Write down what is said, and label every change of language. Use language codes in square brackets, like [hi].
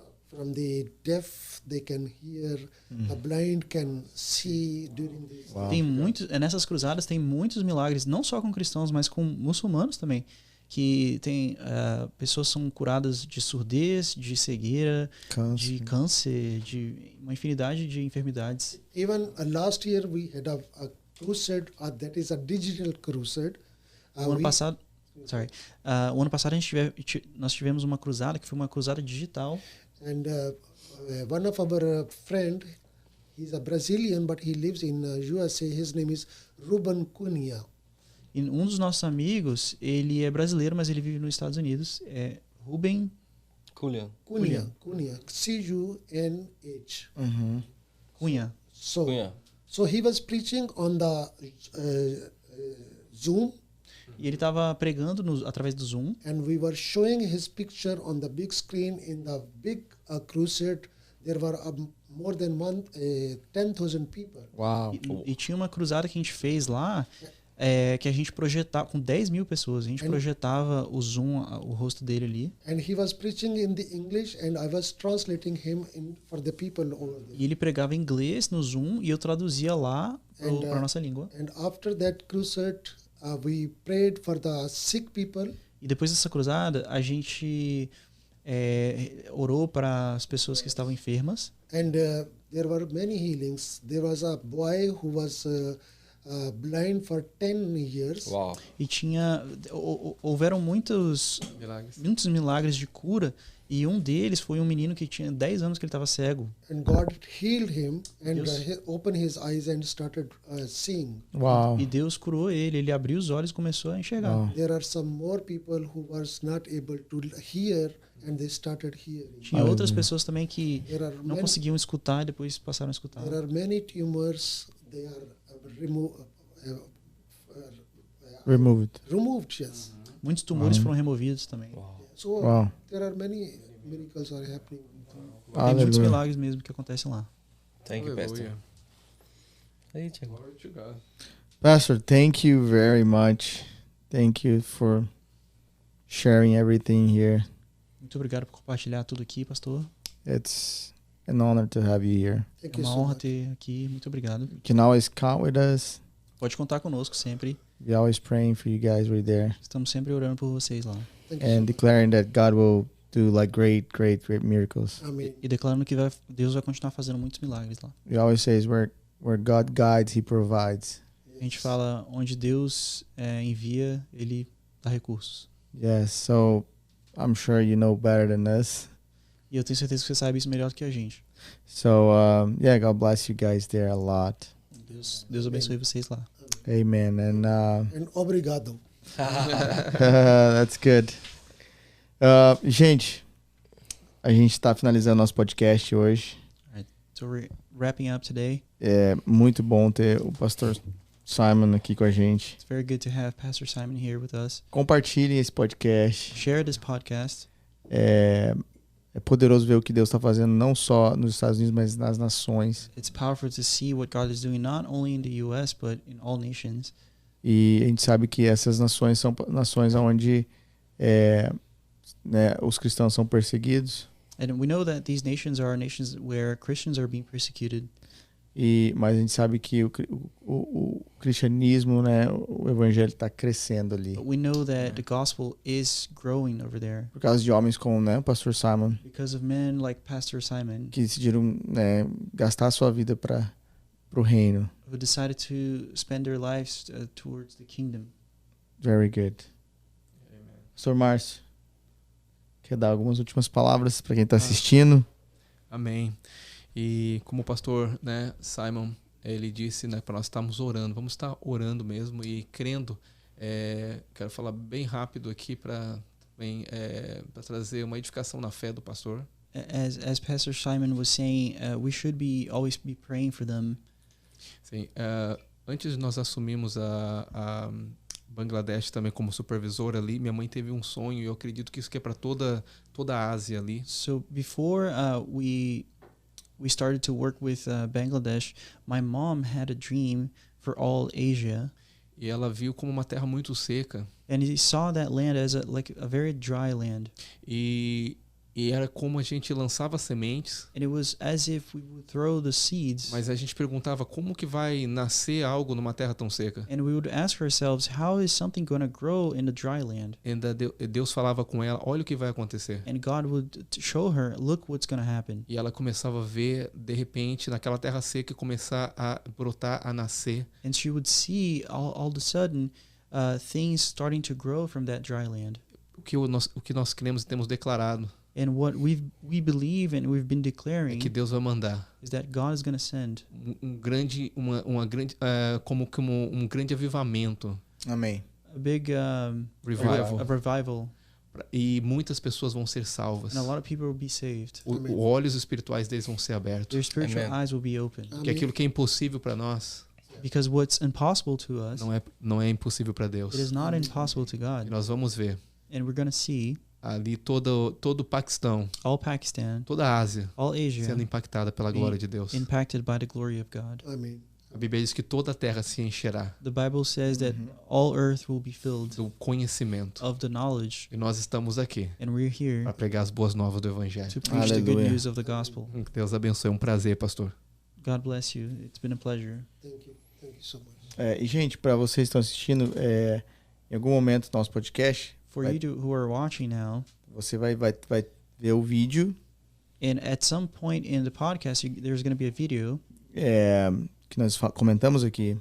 [en] from the deaf they can hear, the blind can see during this. [pt] Tem muitos, nessas cruzadas tem muitos milagres, não só com cristãos, mas com muçulmanos também. Que tem pessoas são curadas de surdez, de cegueira, de câncer, de uma infinidade de enfermidades. [en] Even last year we had a crusade that is a digital crusade. [pt] O ano passado, o ano passado nós tivemos uma cruzada que foi uma cruzada digital. [en] And one of our friend, he's a Brazilian, but he lives in USA. His name is Ruben Cunha. [pt] E um dos nossos amigos, ele é brasileiro, mas ele vive nos Estados Unidos. É Ruben Cunha. C-U-N-H. Cunha. [en] So he was preaching on the Zoom. [pt] E ele estava pregando através do Zoom. [en] And we were showing his picture on the big screen in the big crusade. There were more than 10,000 people. Wow. [pt] E tinha uma cruzada que a gente fez lá, que a gente projetava com 10 mil pessoas. A gente projetava o Zoom, o rosto dele ali. [en] And he was preaching in the English and I was translating him for the people over there. [pt] E ele pregava em inglês no Zoom e eu traduzia lá para nossa língua. [en] And after that crusade, we prayed for the sick people. [pt] E depois dessa cruzada, a gente orou para as pessoas que estavam enfermas. [en] And there were many healings. There was a boy who was blind for 10 years. Wow. [pt] E houveram muitos milagres de cura. E um deles foi um menino que tinha 10 anos que ele estava cego. [en] And God healed him and opened his eyes and started seeing. Wow. [pt] E Deus curou ele, ele abriu os olhos e começou a enxergar. [en] Wow. There are some more people who was not able to hear and they started hearing. [pt] Tinha outras pessoas também que não conseguiam escutar e depois passaram a escutar. [en] There are many tumors, they are removed, yes. [pt] Muitos tumores foram removidos também. [en] So there are many miracles are happening. [pt] Tem muitos milagres mesmo que acontecem lá. [en] Thank you, Pastor. Aí, Tiago. Glory to God. Pastor, thank you very much. Thank you for sharing everything here. [pt] Muito obrigado por compartilhar tudo aqui, pastor. [en] It's an honor to have you here. [pt] É uma honra ter aqui. Muito obrigado. [en] You can always count with us. [pt] Pode contar conosco sempre. [en] We're always praying for you guys right there. [pt] Estamos sempre orando por vocês lá. [en] And declaring that God will do like great miracles. [pt] Amém. E declarando que Deus vai continuar fazendo muitos milagres lá. [en] We always say where God guides, He provides. [pt] A gente fala onde Deus envia, Ele dá recursos. [en] Yes, so I'm sure you know better than us. [pt] E eu tenho certeza que você sabe isso melhor do que a gente. [en] So yeah, God bless you guys there a lot. [pt] Deus abençoe vocês lá. [en] Amen. And [pt] obrigado. [en] That's good. [pt] Gente, a gente está finalizando nosso podcast hoje. [en] So we're wrapping up today. [pt] É muito bom ter o pastor Simon aqui com a gente. [en] It's very good to have Pastor Simon here with us. [pt] Compartilhem esse podcast. [en] Share this podcast. [pt] É poderoso ver o que Deus está fazendo não só nos Estados Unidos, mas nas nações. [en] It's powerful to see what God is doing not only in the US but in all nations. [pt] E a gente sabe que essas nações são nações onde os cristãos são perseguidos. [en] And we know that these nations are nations where Christians are being persecuted. [pt] Mas a gente sabe que o cristianismo, o evangelho está crescendo ali. [en] But we know that the gospel is growing over there. [pt] Por causa de homens como o pastor Simon. [en] Because of men like Pastor Simon. [pt] Que decidiram gastar a sua vida para o reino. [en] Who decided to spend their lives towards the kingdom. Very good. Amen. [pt] Pastor Márcio, quer dar algumas últimas palavras para quem está assistindo? Amém. E como o pastor Simon, ele disse para nós estarmos orando, vamos estar orando mesmo e crendo. Quero falar bem rápido aqui para trazer uma edificação na fé do pastor. [en] As Pastor Simon was saying, we should always be praying for them. [pt] Sim, antes de nós assumirmos a Bangladesh também como supervisor ali, minha mãe teve um sonho e eu acredito que isso que é para toda a Ásia ali. [en] So before we started to work with Bangladesh, my mom had a dream for all Asia. [pt] E ela viu como uma terra muito seca. [en] And he saw that land as a very dry land. [pt] E E era como a gente lançava sementes. [en] And it was as if we would throw the seeds. [pt] Mas a gente perguntava como que vai nascer algo numa terra tão seca. [en] And we would ask ourselves, how is something going to grow in the dry land? [pt] E Deus falava com ela, olha o que vai acontecer. [en] And God would show her, look what's going to happen. [pt] E ela começava a ver, de repente, naquela terra seca, começar a brotar, a nascer. [en] And she would see all of a sudden things starting to grow from that dry land. [pt] O que nós cremos e temos declarado [en] And what we believe and we've been [pt] é [en] declaring [pt] que Deus vai mandar [en] is that God is going to send [pt] um grande avivamento. Amém. [en] a big revival. [pt] E muitas pessoas vão ser salvas. [en] And a lot of people will be saved. [pt] Os olhos espirituais deles vão ser abertos. [en] Their spiritual Amen. eyes will be open. [pt] Que aquilo que é impossível para nós [en] Because what's impossible to us, [pt] não é impossível para Deus. [en] it is not impossible to [pt] E [en] God. [pt] nós vamos ver [en] And we're going to see [pt] ali todo o Paquistão, [en] all Pakistan, [pt] toda a Ásia [en] all Asia [pt] sendo impactada pela glória de Deus. [en] impacted by the glory of God. [pt] Amém. A Bíblia diz que toda a terra se encherá [en] The Bible says that all earth will be filled [pt] do conhecimento. [en] of the knowledge, [pt] E nós estamos aqui [en] and we're here [pt] para pregar as boas novas do Evangelho. [en] to preach the good [pt] Aleluia. [en] news of the gospel. [pt] Que Deus abençoe. É um prazer, pastor. [en] God bless you. It's been a pleasure. Thank you so much. [pt] E, gente, para vocês que estão assistindo, em algum momento do noso podcast, [en] For you who are watching now, [pt] você vai ver o vídeo [en] and at some point in the podcast, there's going to be a video [pt] que nós comentamos aqui